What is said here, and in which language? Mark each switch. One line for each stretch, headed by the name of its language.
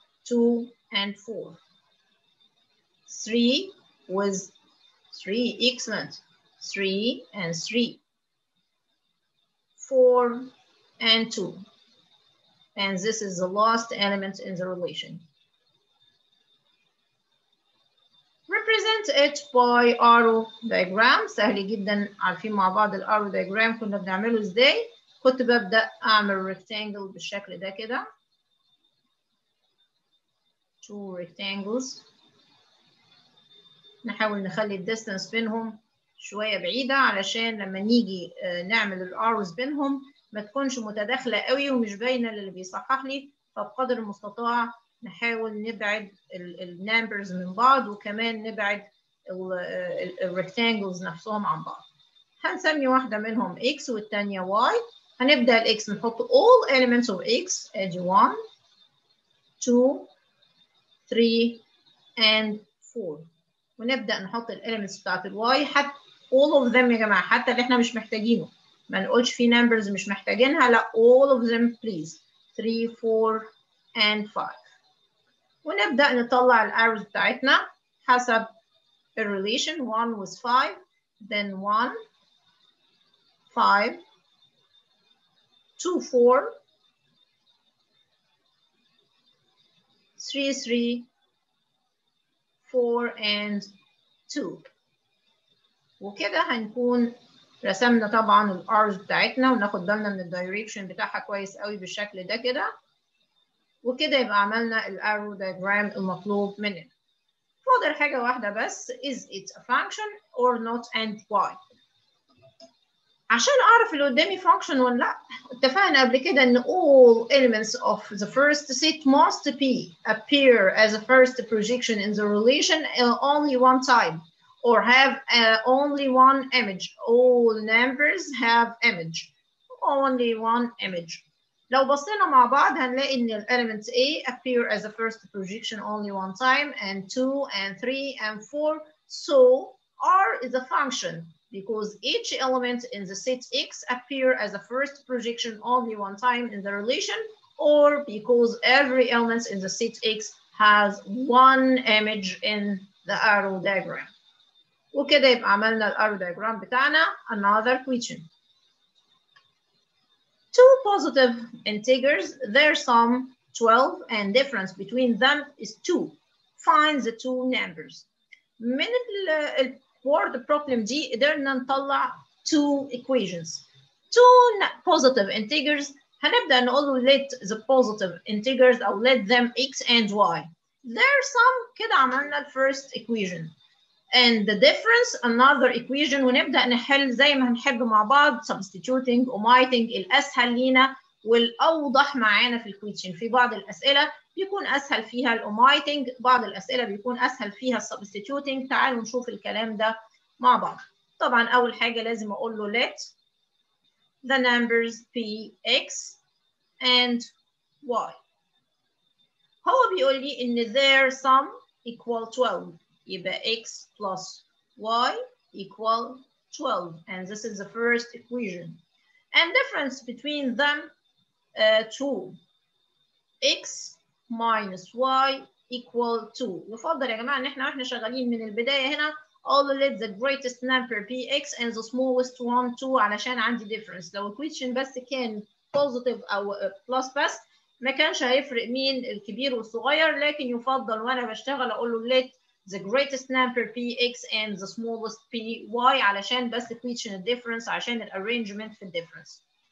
English: 2 and 4. 3 with 3. Excellent. 3 and 3. 4 and 2. And this is the last element in the relation. Represent it by arrow diagram.
Arabic: سهل جدا، عارفين مع بعض الارو diagram كنا بنعمله ازاي. كنت ببدأ اعمل rectangle بالشكل ده كده.
English: 2 rectangles.
Arabic: نحاول نخلي الديستانس بينهم شوية بعيدة علشان لما نيجي نعمل الارز بينهم ما تكونش متداخلة قوي ومش باينة للي بيصحح لي، فبقدر المستطاع نحاول نبعد النمبرز من بعض وكمان نبعد الريكتانجلز نفسهم عن بعض. هنسمي واحدة منهم X والتانية Y. هنبدأ الإكس نحط
English: all elements of X. ادي 1 2 3 and 4.
Arabic: ونبدأ نحط الاليمنتس بتاعت الواي حتى
English: all of them
Arabic: يا جماعة، حتى اللي احنا مش محتاجينه. ما نقولش في numbers مش محتاجينها، لا
English: all of them please. 3 4 and 5.
Arabic: ونبدأ نطلع الارrows بتاعتنا حسب الريليشن.
English: 1 with 5 then 1 5 2 4 3 3 4 and 2.
Arabic: وكده هنكون رسمنا طبعا الارز بتاعتنا وناخد بالنا من الدايركشن بتاعها كويس قوي بالشكل ده كده. وكده يبقى عملنا الارو دايجرام المطلوب مننا. فاضل حاجة واحدة بس.
English: is it a function or not and why؟
Arabic: عشان اعرف اللي قدامي function ولا لا، اتفقنا قبل كده ان
English: all elements of the first set must appear as a first projection in the relation only one time or have only one image. All numbers have image. Only one image.
Arabic: لو بصينا مع بعض هنلاقي ان ال
English: elements A appear as a first projection only one time and 2 and 3 and 4. So R is a function because each element in the set X appear as a first projection only one time in the relation or because every element in the set X has one image in the arrow diagram.
Arabic: وكده يبقى عملنا الارrow diagram بتاعنا.
English: Another question. Two positive integers, their sum 12 and difference between them is 2. Find the two numbers.
Arabic: من الword problem دي قدرنا نطلع two equations.
English: Two positive integers
Arabic: هنبدأ نقول
English: let the positive integers أو let them x and y. Their sum
Arabic: كده عملنا
English: first equation. And the difference another equation
Arabic: ونبدأ نحل زي ما هنحب مع بعض substituting omitting الأسهل لينا والأوضح معانا في الكويشن. في بعض الأسئلة بيكون أسهل فيها الاوميتنج، بعض الأسئلة بيكون أسهل فيها السبستيتيوتنج. تعالوا نشوف الكلام ده مع بعض. طبعا أول حاجة لازم أقول له
English: let the numbers be x and y.
Arabic: هو بيقول لي إن their sum equal 12.
English: يبقى x plus y equal 12, and this is the first equation. And difference between them 2. x minus y equal 2.
Arabic: يفضل يا جماعة إن إحنا شغالين من البداية هنا
English: all let the greatest number be x and the smallest one 2
Arabic: علشان عندي difference. لو equation بس كان positive أو plus بس ما كانش هيفرق مين الكبير والصغير، لكن يفضل وأنا بشتغل أقول له
English: let the greatest number px and the smallest py
Arabic: علشان بس equation الديفرنس عشان الارينجمنت في الديفرنس.